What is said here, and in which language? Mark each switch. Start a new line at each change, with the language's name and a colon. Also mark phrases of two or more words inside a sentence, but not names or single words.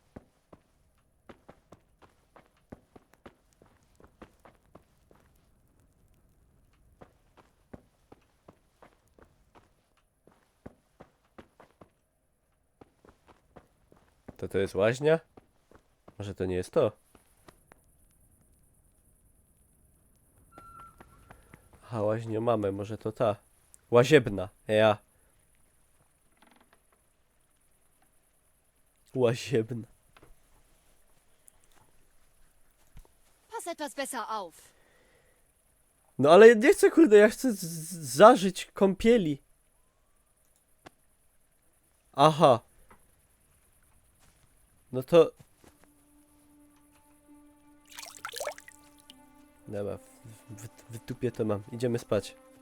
Polish: To jest łaźnia? Może to nie jest to? Aha, łaźnię mamy, może to ta. Łaziebna, ja. Łaziebna.
German: Pass etwas besser auf.
Polish: No ale nie chcę, kurde, ja chcę zażyć kąpieli. Aha. No to... Dobra, w dupie to mam. Idziemy spać.